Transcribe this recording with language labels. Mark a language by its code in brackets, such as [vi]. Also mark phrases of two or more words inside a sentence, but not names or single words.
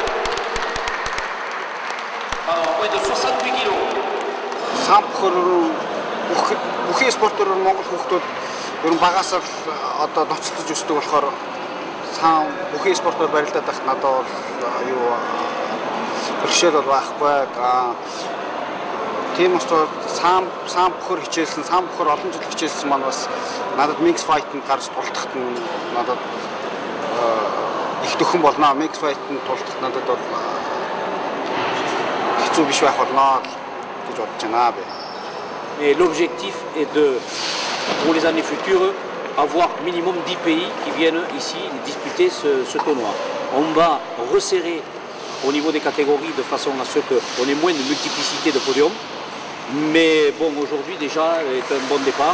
[fr] Pardon, moins de 68 kg. [mn] Бүхий спортоор Монгол хүүхдүүд ер нь багаас л одоо ноцтож өсдөг болохоор бүхий спортоор барилдаад байхад надад бол юу бэрхшээл бол байхгүй. Тийм болохоор саам бөхөр хичээлсэн, саам бөхөр олон жил хичээлсэн маань бас надад [en] mix fight- [mn] нд гарч тулдахад нь надад их дөхөн болно. [en] Mix fight- [mn] нд тулдахад надад бол хэцүү биш байх болно гэж бодож байна би. [fr] Et l'objectif est de, pour les années futures, avoir minimum 10 pays qui viennent ici disputer ce tournoi. On va resserrer au niveau des catégories de façon à ce qu'on ait moins de multiplicité de podiums. Mais bon, aujourd'hui déjà est un bon départ.